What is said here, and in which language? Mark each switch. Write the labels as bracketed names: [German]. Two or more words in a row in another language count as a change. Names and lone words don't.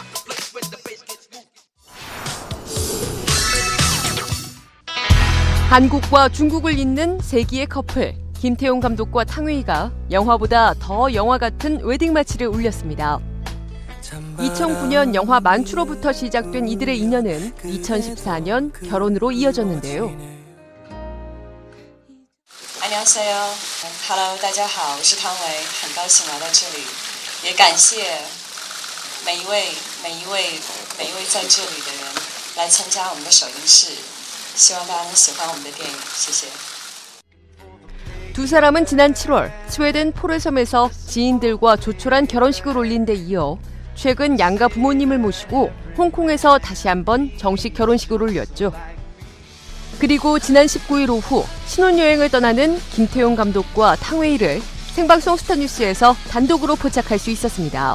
[Korean] 한국과 중국을 잇는 세기의 커플 김태용 감독과 탕웨이가 영화보다 더 영화 같은 웨딩 마치를 울렸습니다. 2009년 영화 만추로부터 시작된 이들의 인연은 2014년 결혼으로 이어졌는데요. 안녕하세요. [Chinese] Hello， 大家好，我是汤唯，很高兴来到这里，也感谢每一位在这里的人来参加我们的首映式，希望大家能喜欢我们的电影，谢谢。 [Korean] 두 사람은 지난 7월 스웨덴 포레섬에서 지인들과 조촐한 결혼식을 올린 데 이어 최근 양가 부모님을 모시고 홍콩에서 다시 한번 정식 결혼식을 올렸죠. 그리고 지난 19일 오후 신혼여행을 떠나는 김태용 감독과 탕웨이를 생방송 스타뉴스에서 단독으로 포착할 수 있었습니다.